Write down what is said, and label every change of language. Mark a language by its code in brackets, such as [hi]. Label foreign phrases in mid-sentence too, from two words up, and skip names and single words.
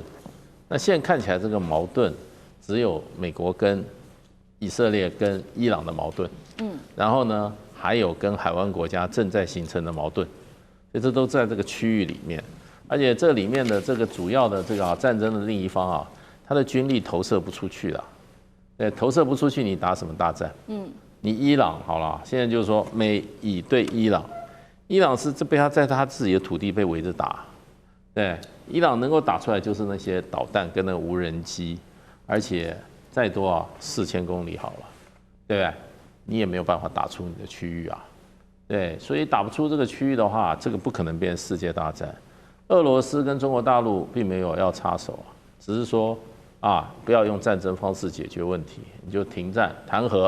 [zh] 那現在看起來這個矛盾只有美國跟以色列跟伊朗的矛盾，然後呢還有跟海灣國家正在形成的矛盾，所以這都在這個區域裡面。而且這裡面的這個主要的這個戰爭的另一方啊，他的軍力投射不出去了，投射不出去，你打什麼大戰？你伊朗好了，現在就是說美以對伊朗，伊朗是被他在他自己的土地被圍着打，對，伊朗能夠打出來就是那些導彈跟那個無人機，而且再多啊4000公里好了，對不對？你也沒有辦法打出你的區域啊，對，所以打不出這個區域的話，這個不可能變成世界大戰。俄羅斯跟中國大陸並沒有要插手，只是說啊，不要用戰爭方式解決問題，你就停戰談和。